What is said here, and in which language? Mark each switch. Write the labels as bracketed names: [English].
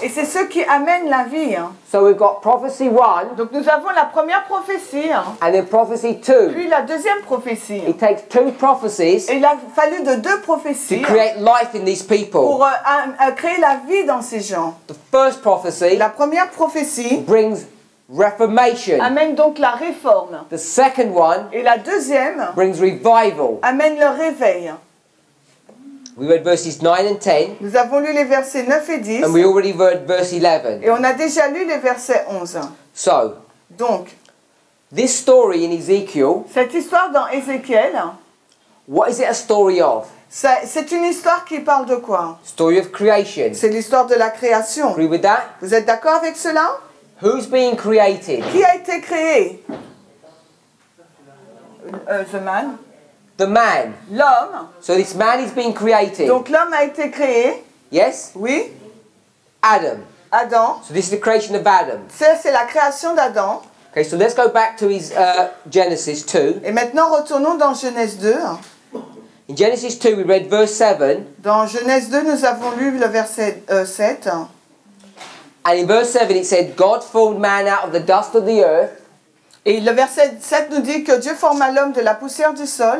[French] et c'est ce qui amène la vie. [English] So we've got prophecy 1, [French] Donc nous avons la première prophétie, [English] and then prophecy 2. [French] puis la deuxième prophétie. [English] It takes two prophecies [French] Et il a fallu de deux [English] to [French] prophéties [English] create life in these people. [French] pour créer la vie dans ces gens. [English] The first prophecy [French] La première prophétie [English] brings reformation. [French] amène donc la réforme. [English] The second one [French] Et la deuxième [English] brings revival. [French] amène le réveil. [English] We read verses 9 and 10, [French] Nous avons lu les versets 9 et 10, [English] and we already read verse 11. [French] et on a déjà lu les versets 11. [English] So, [French] Donc, [English] this story in Ezekiel, [French] cette histoire dans Ézéchiel, [English] what is it a story of? [French] c'est une histoire qui parle de quoi? [English] Story of creation. [French] C'est l'histoire de la création. [English] Agree with that? [French] Vous êtes d'accord avec cela? [English] Who's being created? [French] Qui a été créé? [English] The man. The man. [French] L'homme. [English] So this man is being created. [French] Donc l'homme a été créé, [English] Yes? [French] oui, [English] Adam. [French] Adam. [English] So this is the creation of Adam. [French] Ça, c'est la création d'Adam. [English] Okay, so let's go back to his Genesis 2. [French] Et maintenant, retournons dans Genèse 2. [English] In Genesis 2, we read verse 7. [French] Dans Genèse 2, nous avons lu le verset 7. [English] And in verse 7, it said, God formed man out of the dust of the earth. [French] Et le verset 7 nous dit que Dieu forma l'homme de la poussière du sol.